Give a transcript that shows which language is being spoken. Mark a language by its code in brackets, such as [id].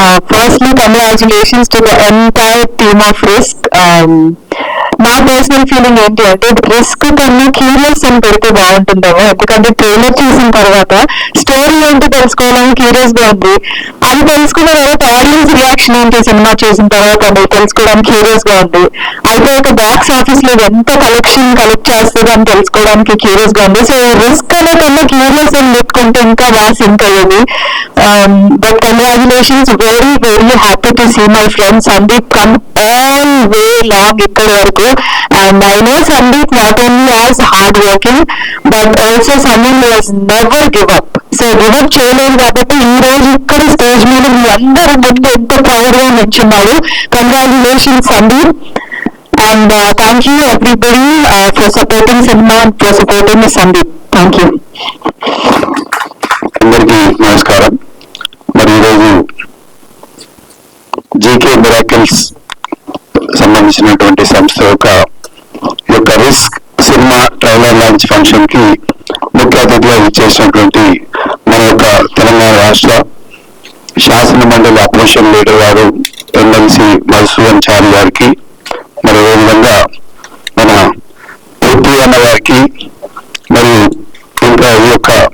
[en] Firstly, congratulations to the entire team of Risk. [te] నా personal feeling ఏంటి అంటే, risk కన్నా క్యూరియస్ అని పెడితే బాగుంటుందేమో. ఎందుకంటే ట్రైలర్ చూసిన తర్వాత స్టోరీ ఏంటో తెలుసుకోవాలని క్యూరియస్ గా ఉంది. అది తెలుసుకున్న తర్వాత ఆడియన్స్ రియాక్షన్ ఏంటి సినిమా చూసిన తర్వాత అనేది తెలుసుకోవడానికి క్యూరియస్ గా ఉంది. అయితే ఒక బాక్స్ ఆఫీస్ లో ఎంత కలెక్షన్ కలెక్ట్ చేస్తుంది అని తెలుసుకోవడానికి క్యూరియస్ గా ఉంది. సో రిస్క్ అనే కన్నా క్యూరియస్ అని పెట్టుకుంటే ఇంకా బాగా సింక్ అయ్యేది. [en] but congratulations, very very happy to see my friend Sandeep come all way long [te] ఇక్కడి వరకు. [en] And I know Sandeep not only as hard working but also someone who has never give up. [te] So give up చేయలేదు కాబట్టి ఈ రోజు ఇక్కడ stage మీద మీ అందరి ముందు ఎంతో ప్రౌడ్ గా నిల్చున్నారు. [en] Congratulations Sandeep, and thank you everybody for supporting cinema and for supporting Sandeep. Thank you. [te] అందరికీ నమస్కారం. మరి ఈరోజు జేకే మిరాకిల్స్ సంబంధించినటువంటి సంస్థ యొక్క risk cinema trailer launch function కి ముఖ్య అతిథిగా ఇచ్చేసినటువంటి మన యొక్క తెలంగాణ రాష్ట్ర శాసన మండలి అపోజిషన్ లీడర్ గారు ఎమ్మెల్సీ మధుసూదన్ చారి గారికి, మరి అదేవిధంగా మన పూర్తి అన్న గారికి, మరియు ఇంకా ఈ యొక్క